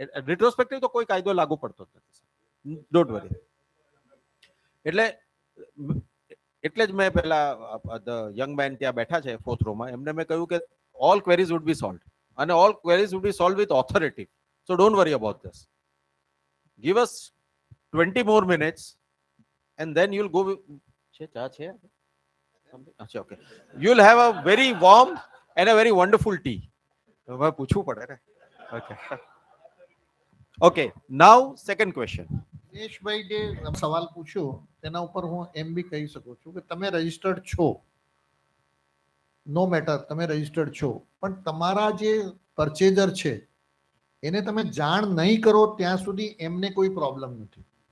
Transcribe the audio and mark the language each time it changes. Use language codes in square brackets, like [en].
[gu] રિટ્રોસ્પેક્ટિવ તો કોઈ કાયદો લાગુ પડતો જ નથી. [en] Don't worry. [gu] એટલે જ મેં પેલા [en] the young man [gu] ત્યાં બેઠા છે 4th રોમાં, એમને મેં કહ્યું કે [en] All queries would be solve, અને all queries would be solve with authority. So don't worry about this. Give us 20 more minutes and then you'll go [gu] છે ચા છે અચ્છા okay [en] you'll have a very warm and a very wonderful tea. [gu] હવે પૂછવું પડે ને. [en] Okay now second question. [gu] Dineshbhai જે સવાલ પૂછ્યો તેના ઉપર હું એમ બી કહી શકું છું કે તમે રજિસ્ટર્ડ છો, [en] no matter, [gu] તમે રજિસ્ટર્ડ છો, પણ તમારા જે પરચેઝર છે એને તમે જાણ નહીં કરો ત્યાં સુધી એમને કોઈ પ્રોબ્લેમ નથી.